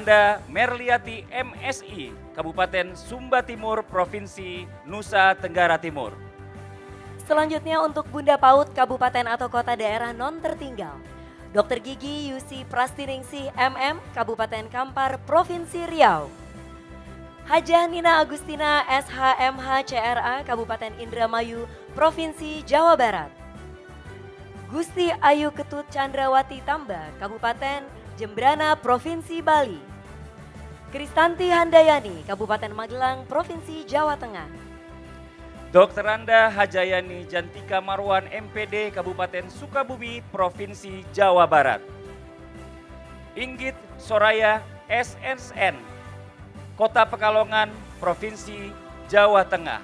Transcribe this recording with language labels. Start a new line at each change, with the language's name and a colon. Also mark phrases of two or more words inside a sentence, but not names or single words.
Indonesian: Anda Merliati MSI, Kabupaten Sumba Timur, Provinsi Nusa Tenggara Timur. Selanjutnya untuk Bunda PAUD Kabupaten atau Kota Daerah Non Tertinggal. Dr. Gigi Yusi Prastiningsih MM, Kabupaten Kampar, Provinsi Riau. Hajah Nina Agustina SHMH CRA, Kabupaten Indramayu, Provinsi Jawa Barat. Gusti Ayu Ketut Chandrawati Tamba, Kabupaten Jembrana, Provinsi Bali. Kristanti Handayani, Kabupaten Magelang, Provinsi Jawa Tengah. Dr. Randa Hajayani Jantika Marwan, MPD, Kabupaten Sukabumi, Provinsi Jawa Barat. Inggit Soraya, SSN, Kota Pekalongan, Provinsi Jawa Tengah.